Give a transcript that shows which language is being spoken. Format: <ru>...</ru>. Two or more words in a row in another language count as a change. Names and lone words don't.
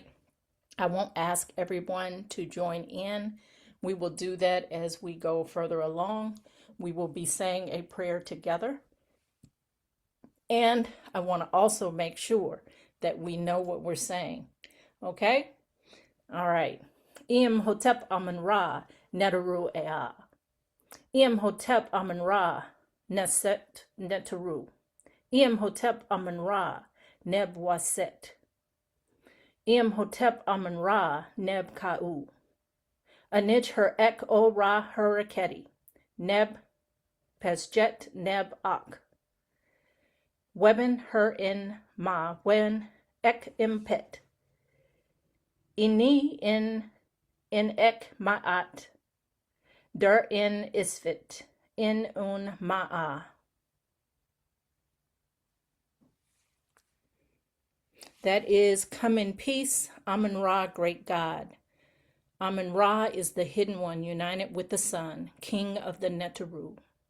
<en>I won't ask everyone to join in. We will do that as we go further along. We will be saying a prayer together. And I want to also make sure that we know what we're saying. Okay? All right.</en> <egy>Im Hotep Amun Ra Netaru Ea. Im Hotep Amun Ra Neset Netaru. Im Hotep Amun Ra Neb Waset. Im Hotep Amun Ra Neb Ka'u. Anich her ek o ra huraketi. Neb Pesjet Neb Ak. Weben her in ma wen ek impet. Ini in ek ma'at. Der in isfit. In un ma'a.</egy> <en>That is, come in peace, Amun Ra, great God. Amun Ra is the hidden one, united with the sun, king of the Netaru.</en>